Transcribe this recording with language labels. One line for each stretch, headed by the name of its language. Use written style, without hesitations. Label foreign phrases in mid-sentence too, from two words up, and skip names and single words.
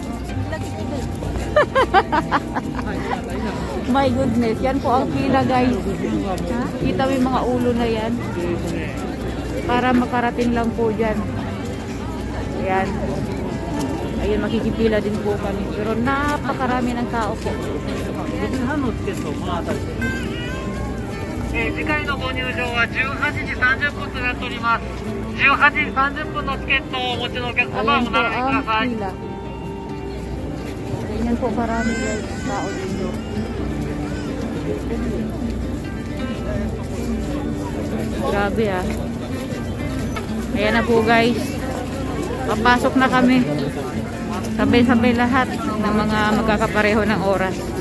English: My goodness.
Filipino: Yan po ang pila guys. Ha? Kita mo yung mga ulo na yan. Para makarating lang po dyan. Ayan. Ayun, makikipila din po kami. Pero napakarami ng tao po.
Japanese: 次回のご入場は18時30分となっております。18時30分のチケットをお持ちのお客様は
Filipino: Ayan
Japanese: お
Filipino: po
Japanese: 並びくだ
Filipino: ang
Japanese: さい。
Filipino: pila. Ganyan po karami guys tao dito. Grabe ah. Ayan na po guys. Papasok na kami. Sabay-sabay lahat ng mga magkakapareho ng oras.